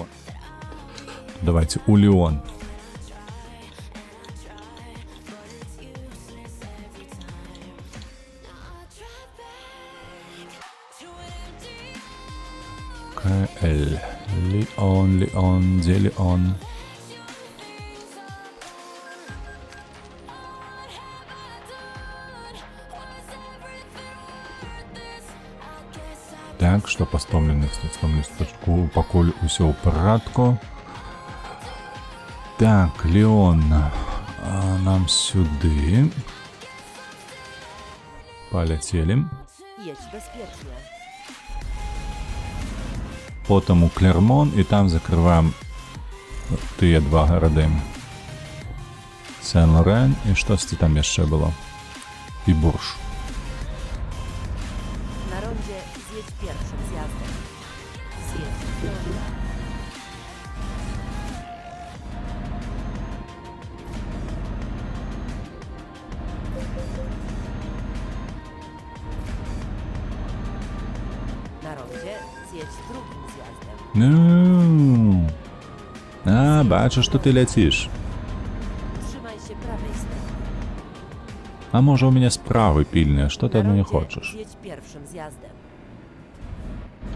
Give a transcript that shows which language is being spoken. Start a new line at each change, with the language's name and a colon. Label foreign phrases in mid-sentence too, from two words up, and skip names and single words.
Russian: Давайте у Леон. КЛ. Леон, Леон, где Леон? Так, что по 100 листочку,
Belarusian: пакуль усё ў парадку. Так, Леон. Нам сюды.
Russian: Полетели.
Polish: Jedź bezpiecznie.
Belarusian: Потом у Клермон, і там закрываем тыя два гарады. Сен-Лорен, і штосьці там яшчэ было. І Бурж.
Polish: Na rondzie zjedź pierwszym zjazdem. Zjedź w prawo. Na rondzie zjedź drugim zjazdem.
Belarusian: Ну. А, бачу, што ты ляціш.
Polish: Trzymaj się prawej strony.
Belarusian: А можа, у мяне справы пільныя, што ты
Polish: Na
Belarusian: ад мяне
Polish: rondzie
Belarusian: хочаш?
Polish: zjedź pierwszym zjazdem.